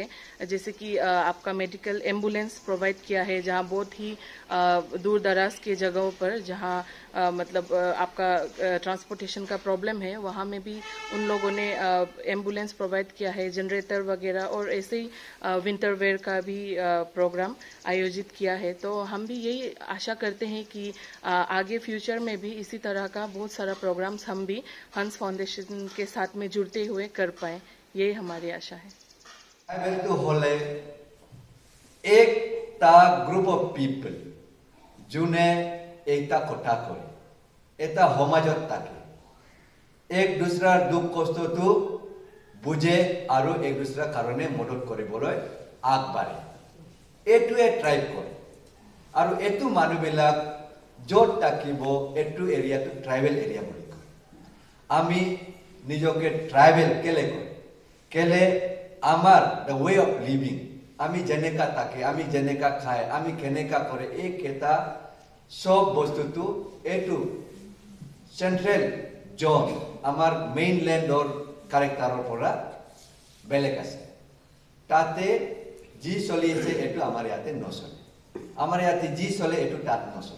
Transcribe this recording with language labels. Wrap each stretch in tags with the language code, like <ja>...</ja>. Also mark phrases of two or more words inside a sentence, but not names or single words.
<hi>जैसे कि आपका</hi> <en>medical ambulance</en> <hi>प्रोवाइड किया है, जहां बहुत ही दूर दराज के जगहों पर जहां मतलब आपका ट्रांसपोर्टेशन का प्रॉब्लम है, वहां में भी उन लोगों ने एम्बुलेंस प्रोवाइड किया है, जनरेटर वगैरह, और ऐसे ही</hi> <en>winter wear</en> <hi>का भी प्रोग्राम आयोजित किया है। तो हम भी यही आशा करते हैं कि आगे फ्यूचर में भी इसी तरह का बहुत सारा प्रोग्राम्स हम भी हंस फाउंडेशन के साथ में जुड़ते हुए कर पाए, यही हमारी आशा है।</hi> <as>ট্রাইবেলটো হলে একটা</as> <en>group of people</en> <as>যোনে এইটা কথা কয়, এটা সমাজত থাকে, এক দুসৰাৰ দুখ কষ্টটো বুজে আৰু এক দুসৰাৰ কাৰণে মদত কৰিবলৈ আগবাঢ়ে। এইটোৱে ট্ৰাইব কয়। আৰু এইটো মানুহবিলাক য'ত থাকিব এইটো এৰিয়াটো ট্ৰাইবেল এৰিয়া বুলি কয়। আমি নিজকে ট্ৰাইবেল কেলে কয়? কেলে আমার</as> <en>the way of living,</en> <as>আমি যেনেকা থাকে, আমি যেনেকা খাই, আমি কেনেকা করে, এই কেইটা সব বস্তুটো এইটো</as> <en>central zone</en> <as>আমাৰ মেইনলেণ্ডৰ কাৰেক্টাৰৰ পৰা বেলেগ আছে। তাতে যি চলি আছে এইটো আমাৰ ইয়াতে নচলে, আমাৰ ইয়াতে যি চলে এইটো তাত নচলে।</as>